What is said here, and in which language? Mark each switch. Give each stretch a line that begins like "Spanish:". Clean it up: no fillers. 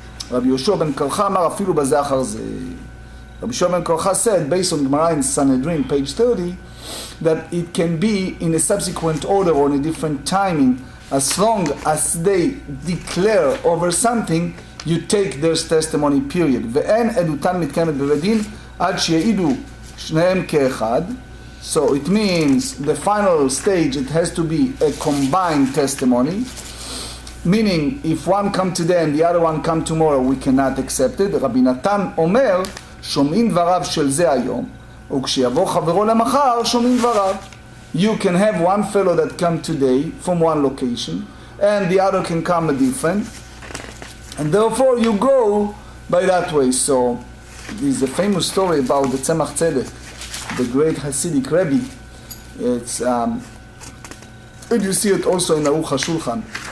English: Rabbi Yoshua ben Karcha
Hebrew: amar afilu b'zeh achar zeh.
English: Rabbi Yoshua ben Karcha said, based on Gemara in Sanhedrin, page 30, that it can be in a subsequent order or in a different timing, As long as they declare over something, you take their testimony, period.
Hebrew: ואין עדותן מתקיימת בבית דין עד שיעידו שניהם כאחד.
English: So it means the final stage, it has to be a combined testimony. Meaning, if one come today and the other one come tomorrow, we cannot accept it.
Hebrew: רבי נתן אומר, שומעים דבריו של זה היום, וכשיבוא חברו למחר, שומעים דבריו.
English: You can have one fellow that come today from one location, and the other can come a different, and therefore you go by that way. So, there's a famous story about the Tzemach Tzedek, the great Hasidic Rebbe. It's and you see it also in Aruch HaShulchan.